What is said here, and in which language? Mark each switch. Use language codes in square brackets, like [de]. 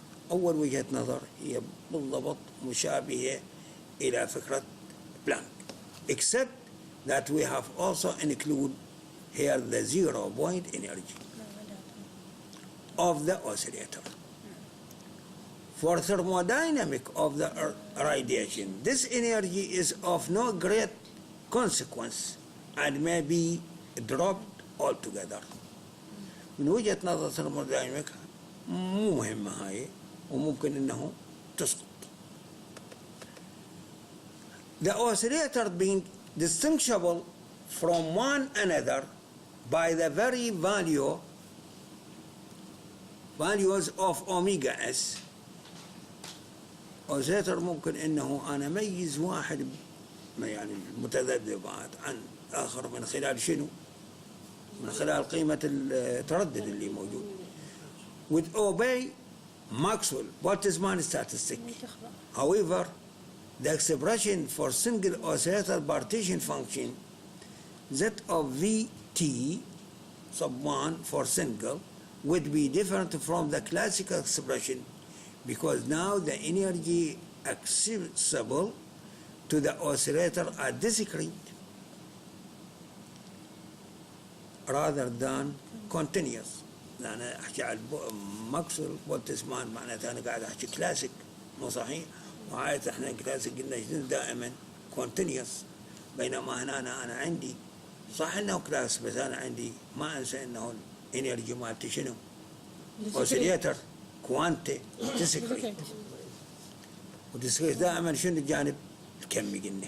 [ar] أول وجهة نظر هي بالضبط مشابهة إلى فكرة [en] Planck, except that we have also included here the 0 point energy of the oscillator. For thermodynamic of the radiation, this energy is of no great consequence and may be dropped altogether. [ar] من وجهة نظر thermodynamic مو مهمة هاي وممكن إنه تسقط. [en] The oscillator being distinguishable from one another by the very values of omega S. [ar] oscillator ممكن إنه أنا أميز واحد يعني المتذبذبات عن آخر من خلال شنو؟ من خلال قيمة التردد اللي موجود. [en] With obey Maxwell-Boltzmann statistic. However, the expression for single oscillator partition function Z of Vt sub 1 for single would be different from the classical expression because now the energy accessible to the oscillator are discrete rather than continuous. [ar] أنا أحكي على ماكسويل بولتزمان معناته أنا قاعد أحكي كلاسيك مو صحيح؟ وعادة إحنا كلاسيك قلنا دائما continuous بينما هنا أنا عندي صح إنه كلاس بس أنا عندي ما أنسى إنه الإنرجي مالتي شنو؟ [en] oscillator كوانتي discrete [ar] وديسكريت دائما شنو الجانب الكمي قلنا.